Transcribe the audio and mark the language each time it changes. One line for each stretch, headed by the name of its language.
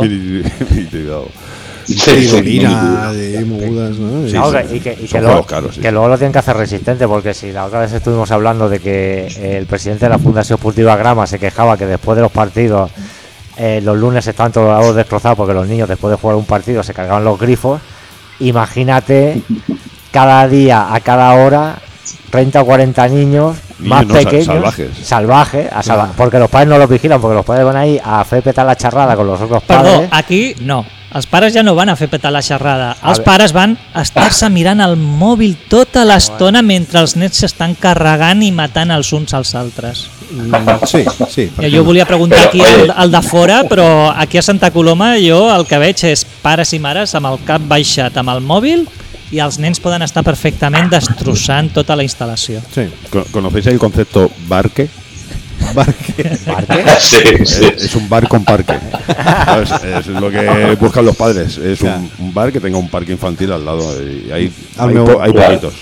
Spanish: Que luego lo tienen que hacer resistente, porque si la otra vez estuvimos hablando de que el presidente de la Fundación Sportiva Grama se quejaba que después de los partidos, los lunes estaban todos los destrozados porque los niños después de jugar un partido se cargaban los grifos, imagínate cada día, a cada hora... 30 o 40 niños más pequeños, salvajes, porque los padres no los vigilan, porque los padres van ahí a hacer petar la charrada con los otros padres.
Catalan: Perdó, aquí no, els pares ja no van a fer petar la xerrada, els pares van estar-se mirant el mòbil tota l'estona mentre els nens s'estan carregant i matant els uns als altres. Sí. Jo volia preguntar aquí al de fora, però aquí a Santa Coloma jo el que veig és pares i mares amb el cap baixat amb el mòbil...
Spanish: Y los niños pueden estar perfectamente destrozando toda la instalación. Sí. ¿Conocéis el concepto barque? ¿Barque? Sí. Es un bar con parque. Es lo que buscan los padres. Es un bar que tenga un parque infantil al lado. Y hay poquitos.